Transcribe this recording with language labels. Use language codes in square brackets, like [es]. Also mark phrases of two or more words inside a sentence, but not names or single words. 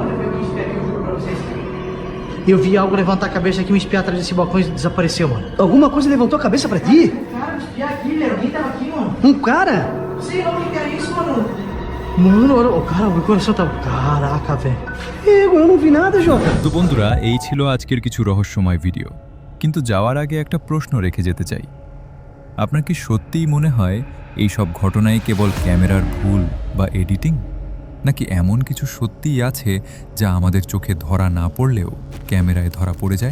[pt] Eu vi algo levantar a cabeça aqui, me espiar atrás desse balcão e desapareceu, mano. Alguma coisa levantou a cabeça pra ti? Cara, me espiar aqui, velho. Alguém tava aqui, mano. Um cara? Sei lá o que é isso, mano. Mano, o cara, o meu coração tá... Caraca, velho. Eu não vi nada, Jota. [bn] তো বন্ধুরা, এই ছিল আজকের কিছু রহস্যময় ভিডিও। কিন্তু যাওয়ার আগে একটা প্রশ্ন রেখে যেতে চাই। আপনার কি সত্যিই মনে হয় এই সব ঘটনাই কেবল ক্যামেরার ভুল বা এডিটিং, নাকি এমন কিছু সত্যিই আছে যা আমাদের চোখে ধরা না পড়লেও ক্যামেরায় ধরা পড়ে যায়?